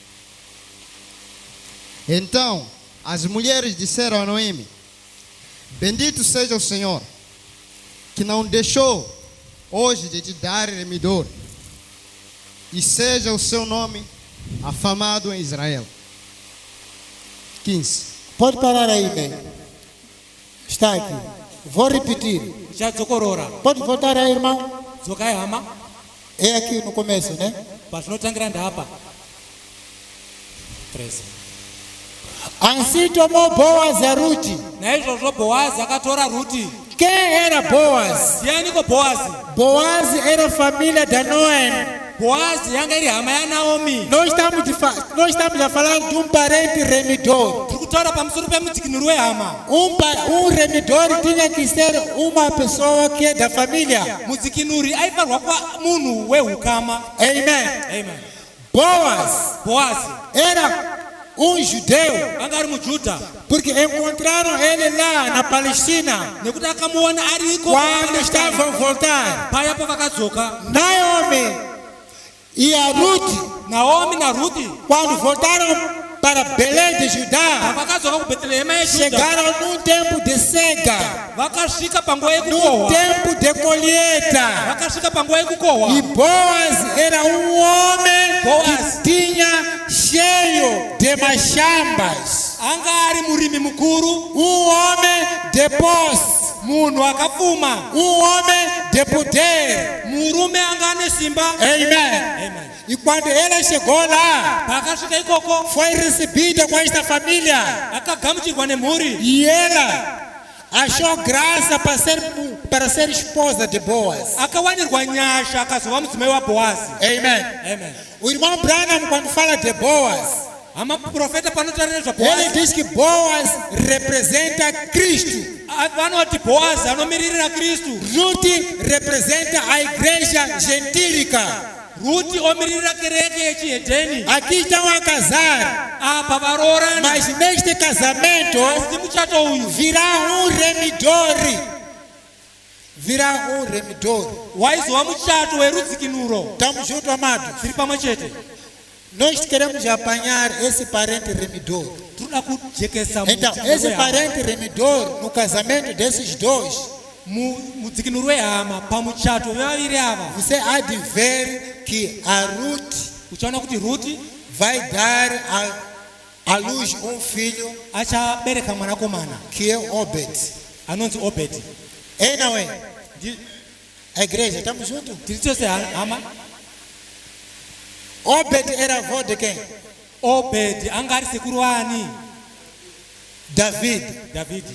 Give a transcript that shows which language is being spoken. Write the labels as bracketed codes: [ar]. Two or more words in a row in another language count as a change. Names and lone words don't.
[pt] Então as mulheres disseram a Noemi: bendito seja o Senhor, que não deixou hoje de te dar remidor, e seja o seu nome afamado em Israel. 15. Pode parar aí, bem. Está aqui. Vou repetir. [sn] Já dzokorora. [pt] Pode voltar aí, irmão. [sn] Dzokai hama. [pt] É aqui no começo, né? [sn] Patinotangira ndapa. 13. [pt] Assim tomou Boaz a Ruth. [sn] Naizvozvo Boaz akatora Ruti. [pt] Quem era Boaz? [sn] Ndianiko Boaz? [pt] Boaz era a família da Noemi. [sn] Boaz yanga iri hama yaNaomi. [pt] Nós estamos a falar de um parente remidor. [sn] Tiri kutaura pamusoro pemudzikinuri wehama. [pt] Remidor tinha que ser uma pessoa que é da família. [sn] Mudzikinuri aifanirwa kuva munhu wehukama. [pt] Amen. [sn] Amen. [pt] Boaz era judeu. [sn] Anga ari muJudha. [pt] Porque encontraram ele lá na Palestina. [sn] Nekuti akamuona ariko [pt] Quando estavam a voltar, [sn] paya pavakadzoka. [pt] Naomi e a Ruth, [sn] Naomi na Ruti [pt] quando voltaram para Belém de Judá, [sn] vakadzoka kuBhetelehema yeJudha. [pt] chegaram num tempo de cega, [sn] Vakasvika panguva [pt] num [sn] yekukohwa. [pt] tempo de colheita. [sn] Vakasvika panguva yekukohwa. [pt] E Boaz era um homem Boaz. que tinha cheio de machambas, [sn] Anga ari murimi mukuru. [pt] um homem de posse, [sn] Munhu akapfuma. [pt] homem de poder. [sn] Murume anga ane simba. [pt] Amen. [sn] Amen. [pt] E quando ela chegou lá, [sn] Pakasvika ikoko [pt] foi recebida com esta família. [sn] akagamuchirwa nemhuri. [pt] E ela achou graça para ser esposa de Boaz. [sn] Akawanirwa nyasha akazova mudzimai waBhoazi. [pt] Amen. [sn] Amen. [pt] O irmão Branham, quando fala de Boaz, [sn] Hama profeta panotaura [pt] ele [sn] nezvaBhoazi. [pt] diz que Boaz representa Cristo. [sn] Vanoti Bhoazi anomiririra Kristu. [pt] Ruth representa a igreja gentílica. [sn] Ruti omiririra kereke yechihedheni. [pt] Aqui estão a casar, [sn] Apa varoorana. [pt] mas neste casamento [sn] Asi muchato uyu [pt] virá um remidor. Virá um remidor. [sn] waizova muchato werudzikinuro. [pt] Estamos juntos, amados. [sn] Tiri pamwe chete. [pt] Nós queremos apanhar esse parente remidor. [sn] Tinoda kujekesa [pt] Então, esse parente remidor, no casamento desses dois, [sn] mudzikinuri wehama pamuchato vevaviri ava. [pt] você há de ver que a Ruth [sn] Uchaona kuti Ruti [pt] vai dar à luz um filho [sn] achabereka mwanakomana [pt] que é Obed. [sn] anonzi Obedi. [pt] É, não é? A igreja, estamos juntos? [sn] Tiri chose hama. [pt] Obed era avô de quem? [sn] Obedi anga ari sekuru waani? David. Davhidhi.